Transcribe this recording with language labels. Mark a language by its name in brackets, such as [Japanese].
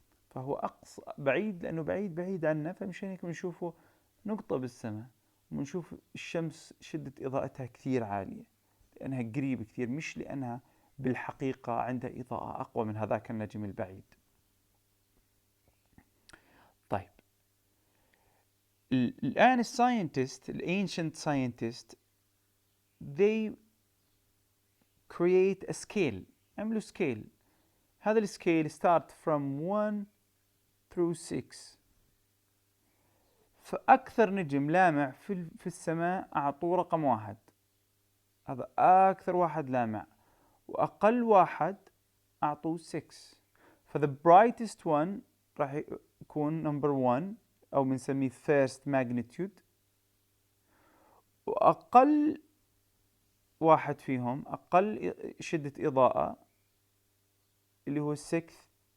[Arabic] فهو أقصى بعيد لأنه بعيد عنا فمشان هيك بنشوفه نقطة بالسماء ونشوف الشمس شدة إضاءتها كثير عالية لأنها قريبة كثير مش لأنها بالحقيقة عندها إضاءة أقوى من هذاك النجم البعيد. طيب الآن الساينتست [English] ancient scientists they create a scale. [Arabic] عملوا scale. هذا السكيل [English] start from 1 through 6. [Arabic] فأكثر نجم لامع في السماء أعطوه رقم 1 هذا أكثر واحد لامع وأقل واحد أعطوه 6. ف [English] the brightest one [Arabic] راح يكون number 1 أو بنسميه first magnitude وأقل واحد فيهم أقل شدة إضاءة اللي هو sixth